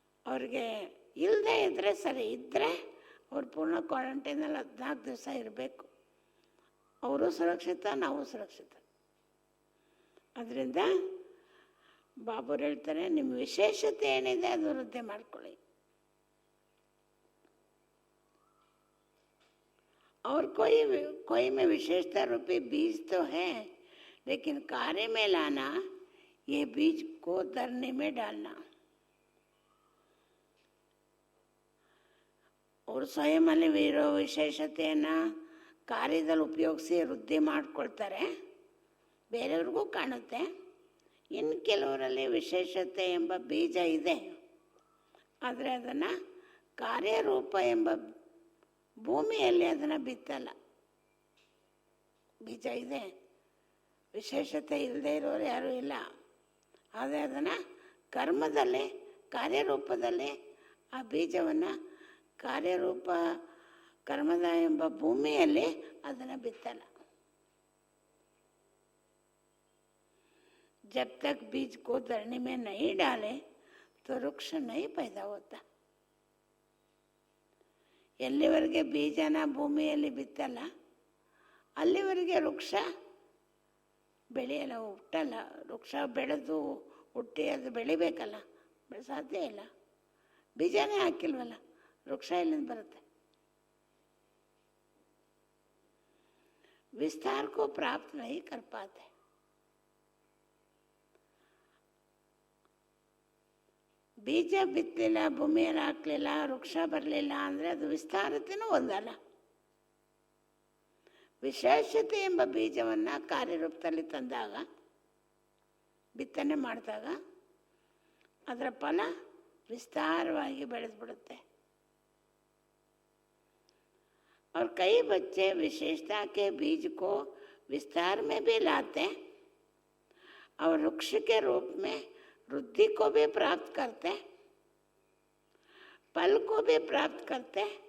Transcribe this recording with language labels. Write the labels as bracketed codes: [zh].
[kn] ಅವ್ರಿಗೆ ಇಲ್ಲದೆ ಇದ್ದರೆ ಸರಿ, ಇದ್ದರೆ ಅವ್ರು ಪೂರ್ಣ ಕ್ವಾರಂಟೈನಲ್ಲಿ 14 ದಿವಸ ಇರಬೇಕು. ಅವರು ಸುರಕ್ಷಿತ, ನಾವು ಸುರಕ್ಷಿತ. ಅದರಿಂದ ಬಾಬುರು ಹೇಳ್ತಾರೆ, ನಿಮ್ಮ ವಿಶೇಷತೆ ಏನಿದೆ ಅದು ವೃದ್ಧಿ ಮಾಡ್ಕೊಳ್ಳಿ. [hi] और कोई में विशेषता रूपी बीज तो है, लेकिन कार्य में लाना, ये बीज को धरने में डालना. [kn] ಅವರು ಸ್ವಯಂನಲ್ಲಿ ಇರೋ ವಿಶೇಷತೆಯನ್ನು ಕಾರ್ಯದಲ್ಲಿ ಉಪಯೋಗಿಸಿ ವೃದ್ಧಿ ಮಾಡ್ಕೊಳ್ತಾರೆ, ಬೇರೆಯವ್ರಿಗೂ ಕಾಣುತ್ತೆ. ಇನ್ನು ಕೆಲವರಲ್ಲಿ ವಿಶೇಷತೆ ಎಂಬ ಬೀಜ ಇದೆ, ಆದರೆ ಅದನ್ನು ಕಾರ್ಯರೂಪ ಎಂಬ ಭೂಮಿಯಲ್ಲಿ ಅದನ್ನು ಬಿತ್ತಲ್ಲ. ಬೀಜ ಇದೆ, ವಿಶೇಷತೆ ಇಲ್ಲದೆ ಇರೋರು ಯಾರೂ ಇಲ್ಲ. ಆದರೆ ಅದನ್ನು ಕರ್ಮದಲ್ಲಿ, ಕಾರ್ಯರೂಪದಲ್ಲಿ ಆ ಬೀಜವನ್ನು ಕಾರ್ಯರೂಪ ಕರ್ಮದ ಎಂಬ ಭೂಮಿಯಲ್ಲಿ ಅದನ್ನು ಬಿತ್ತಲ್ಲ. [hi] जब तक बीज को धरनी में नहीं डाले तो वृक्ष नहीं पैदा होता. [kn] ಎಲ್ಲಿವರೆಗೆ ಬೀಜನ ಭೂಮಿಯಲ್ಲಿ ಬಿತ್ತಲ್ಲ ಅಲ್ಲಿವರೆಗೆ ವೃಕ್ಷ ಬೆಳೆಯಲ್ಲ, ಹುಟ್ಟಲ್ಲ. ವೃಕ್ಷ ಬೆಳೆದು ಹುಟ್ಟಿ ಅದು ಬೆಳಿಬೇಕಲ್ಲ, ಸಾಧ್ಯ ಇಲ್ಲ. ಬೀಜನೇ ಹಾಕಿಲ್ವಲ್ಲ, ವೃಕ್ಷ ಎಲ್ಲಿಂದ ಬರುತ್ತೆ? [hi] विस्तार को प्राप्त नहीं कर पाते. [kn] ಬೀಜ ಬಿತ್ತಲಿಲ್ಲ, ಭೂಮಿಯಲ್ಲಿ ಹಾಕಲಿಲ್ಲ, ವೃಕ್ಷ ಬರಲಿಲ್ಲ ಅಂದರೆ ಅದು ವಿಸ್ತಾರತೆಯೂ ಹೊಂದಲ್ಲ. ವಿಶೇಷತೆ ಎಂಬ ಬೀಜವನ್ನು ಕಾರ್ಯರೂಪದಲ್ಲಿ ತಂದಾಗ, ಬಿತ್ತನೆ ಮಾಡಿದಾಗ ಅದರ ಫಲ ವಿಸ್ತಾರವಾಗಿ ಬೆಳೆದ್ಬಿಡುತ್ತೆ. [hi] और कई बच्चे विशेषता के बीज को विस्तार में भी लाते और वृक्ष के रूप में वृद्धि को भी प्राप्त करते, फल को भी प्राप्त करते.